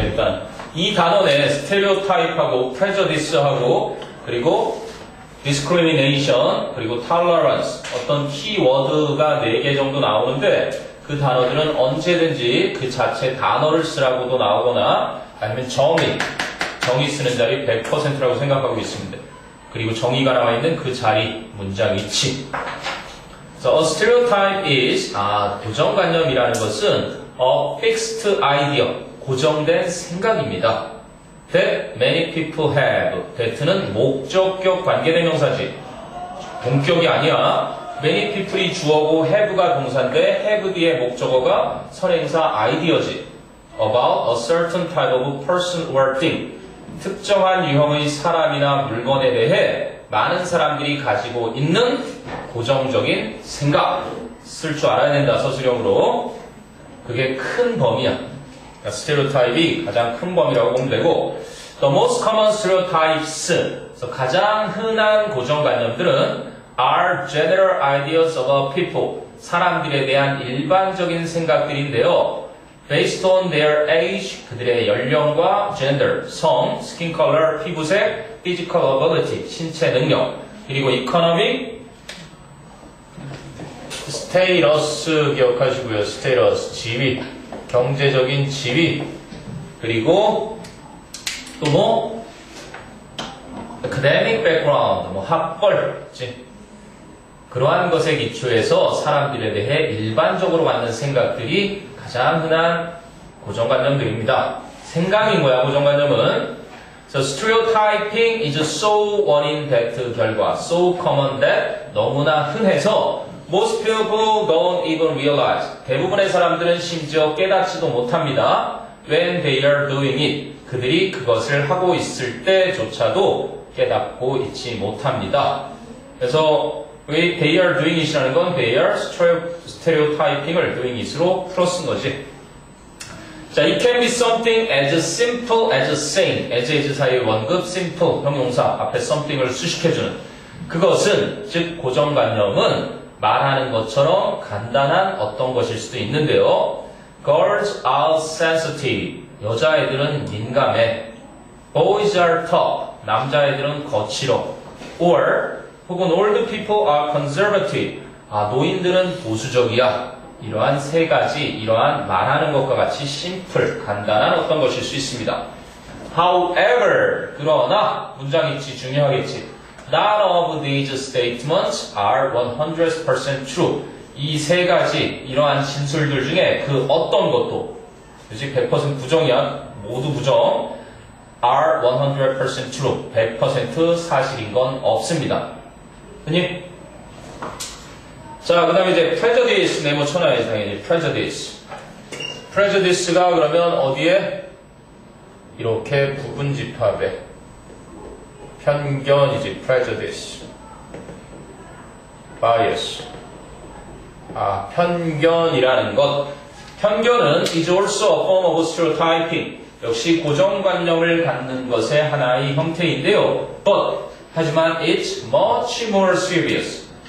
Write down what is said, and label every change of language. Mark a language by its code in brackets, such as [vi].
[ko] 일단 이 단원에 stereotype하고 prejudice하고 그리고 discrimination 그리고 tolerance 어떤 키워드가 4개 정도 나오는데 그 단어들은 언제든지 그 자체 단어를 쓰라고도 나오거나 아니면 정의 쓰는 자리 100%라고 생각하고 있습니다. 그리고 정의가 나와 있는 그 자리 문장 위치. [en] So a stereotype is [ko] 고정관념이라는 것은 [en] a fixed idea [ko] 고정된 생각입니다. [en] That many people have. [ko] that는 목적격 관계대명사지. 본격이 아니야. many people이 주어고 have가 동사인데 have 뒤에 목적어가 선행사 아이디어지. [en] About a certain type of person or thing. [ko] 특정한 유형의 사람이나 물건에 대해 많은 사람들이 가지고 있는 고정적인 생각. 쓸 줄 알아야 된다, 서술형으로. 그게 큰 범위야. 스테레오타입이 가장 큰 범위라고 보면 되고 [en] The most common stereotypes [ko] 그래서 가장 흔한 고정관념들은 [en] are general ideas of people [ko] 사람들에 대한 일반적인 생각들인데요. [en] Based on their age [ko] 그들의 연령과 gender, 성, skin color, 피부색, physical ability, 신체 능력 그리고 economic 스테이러스 기억하시고요. 스테이러스, 지위, 경제적인 지위, 그리고 또 academic background, 학벌, 그러한 것에 기초해서 사람들에 대해 일반적으로 갖는 생각들이 가장 흔한 고정관념들입니다. 생각인 거야, 고정관념은. [en] So stereotyping is so 원인 that 결과, so common that [ko] 너무나 흔해서 [en] Most people don't even realize. [ko] 대부분의 사람들은 심지어 깨닫지도 못합니다. [en] When they are doing it. [ko] 그들이 그것을 하고 있을 때조차도 깨닫고 있지 못합니다. 그래서 [en] they are doing it [ko] 이라는 건 [en] they are stereotyping [ko] 을 doing it으로 풀어쓴 거지. [en] 자, it can be something as simple as saying. [ko] as 사이의 원급 simple 형용사 앞에 something을 수식해주는 그것은 즉 고정관념은 말하는 것처럼 간단한 어떤 것일 수도 있는데요. [en] Girls are sensitive. [ko] 여자애들은 민감해. [en] Boys are tough. [ko] 남자애들은 거칠어. [en] Or 혹은 old people are conservative. [ko] 노인들은 보수적이야. 이러한 세 가지, 이러한 말하는 것과 같이 심플, 간단한 어떤 것일 수 있습니다. However, 그러나 문장 위치 중요하겠지. [en] None of these statements are 100% true. [ko] 이 세 가지 이러한 진술들 중에 그 어떤 것도 그치 100% 부정이야. 모두 부정. [en] are 100% true. [ko] 100% 사실인 건 없습니다. 그니? 자, 그 다음에 이제 prejudice 네모 쳐놔야지 당연히. prejudice. prejudice가 그러면 어디에? 이렇게 부분 집합에 편견이지, prejudice. bias. 편견이라는 것. 편견은 [en] is also a form of stereotyping. [ko] 역시 고정관념을 갖는 것의 하나의 형태인데요. [en] But, 하지만 it's much more serious.